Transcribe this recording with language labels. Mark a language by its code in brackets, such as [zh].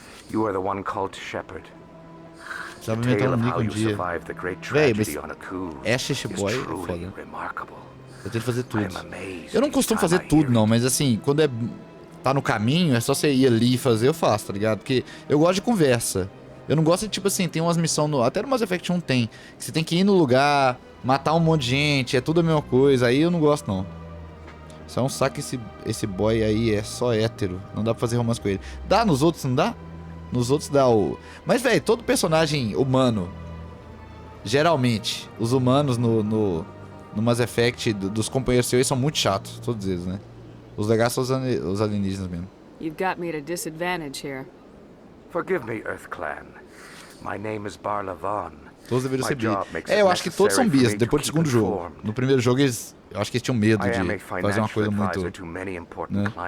[en] You are the one called Shepherd. [pt] Tava inventando um nick um dia. Véi, mas Ashes Boy é foda. Eu tenho que fazer tudo. Eu não costumo fazer tudo, não, mas assim, quando tá no caminho, é só você ir ali e fazer, eu faço, tá ligado? Porque eu gosto de conversa. Eu não gosto de, tipo assim, tem umas missões, até no Mass Effect 1 tem, que você tem que ir no lugar, matar um monte de gente, é tudo a mesma coisa, aí eu não gosto, não. Só é um saco esse boy aí, é só hétero, não dá pra fazer romance com ele. Dá nos outros, não dá? Nos outros dá o... Mas, velho, todo personagem humano, geralmente, os humanos no Mass Effect dos companheiros seus são muito chatos, todos eles, né? Os legais são os alienígenas mesmo. [en] You've got me at a disadvantage here. Forgive me, Earth Clan. My name is Barlavon. [pt] Todos deveriam ser bi. Eu acho que todos são bis, depois do segundo jogo. No primeiro jogo, eu acho que eles tinham medo de fazer uma coisa muito... né?